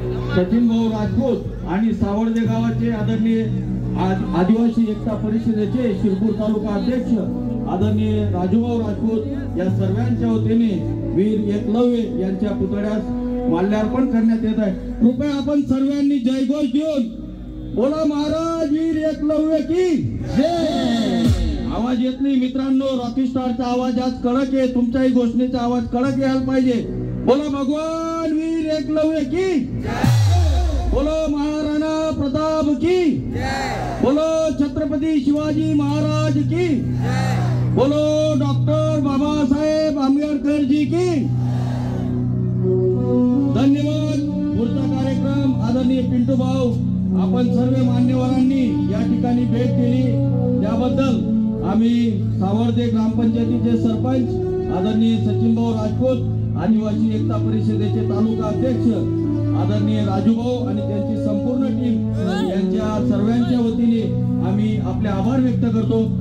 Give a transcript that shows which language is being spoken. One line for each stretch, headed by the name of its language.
Marathi: सचिन भाऊ राजपूत आणि सावर्डे गावाचे आदरणीय आदिवासी एकता परिषदेचे शिरपूर तालुका अध्यक्ष आदरणीय राजूभाऊ राजपूत, या सर्वांच्या वतीने वीर एकलव्य यांच्या पुतळ्यास माल्यार्पण करण्यात येत आहे. कृपया आपण सर्वांनी जयघोष देऊन बोला, महाराज वीर एकलव्य की जय. आवाज येत नाही मित्रांनो, रॉकीस्टारचा आवाज आज कडक आहे, तुमच्याही घोषणेचा आवाज कडक यायला पाहिजे. बोला, भगवान वीर एकलव्य की जय.
Hindi: बोलो महाराणा प्रताप की जय. बोलो छत्रपती शिवाजी महाराज की जय. बोलो डॉक्टर बाबासाहेब आंबेडकर जी की.
Marathi: धन्यवाद. पुढचा कार्यक्रम आदरणीय पिंटू भाऊ, आपण सर्व मान्यवरांनी या ठिकाणी भेट दिली त्याबद्दल आम्ही सावर्डे ग्रामपंचायतीचे सरपंच आदरणीय सचिन भाऊ राजपूत, आदिवासी एकता परिषदेचे तालुका अध्यक्ष आदरणीय राजूभाऊ आणि त्यांची संपूर्ण टीम यांच्या सर्वांच्या वतीने आम्ही आपले आभार व्यक्त करतो.